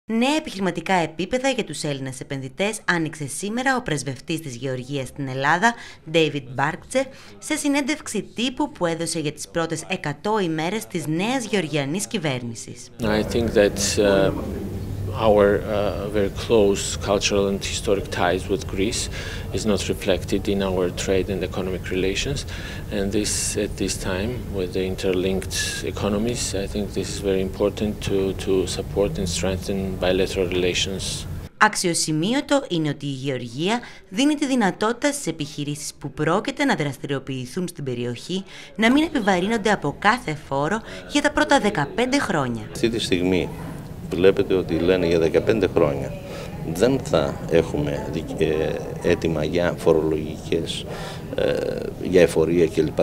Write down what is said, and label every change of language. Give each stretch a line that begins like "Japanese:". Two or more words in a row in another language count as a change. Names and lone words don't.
Greek: Νέα επιχειρηματικά επίπεδα για τους Έλληνες επενδυτές άνοιξε σήμερα ο πρεσβευτής της Γεωργίας στην Ελλάδα, David Barkce, σε συνέντευξη τύπου που έδωσε για τις πρώτες 100 ημέρες της νέας γεωργιανής κυβέρνησης.
English: I think that our very close cultural and historic ties with Greece is not reflected in our trade and economic relations, and at this time with the interlinked economies, I think this is very important to support and strengthen bilateral relations.
Greek: Αξιοσημείωτο είναι ότι η Γεωργία δίνει τη δυνατότητα στις επιχειρήσεις που πρόκειται να δραστηριοποιηθούν στην περιοχή να μην επιβαρύνονται από κάθε φόρο για τα πρώτα 15 χρόνια. Αυτή τη στιγμή βλέπετε ότι λένε για 15 χρόνια δεν θα έχουμε έτοιμα για φορολογικές, για εφορία κλπ.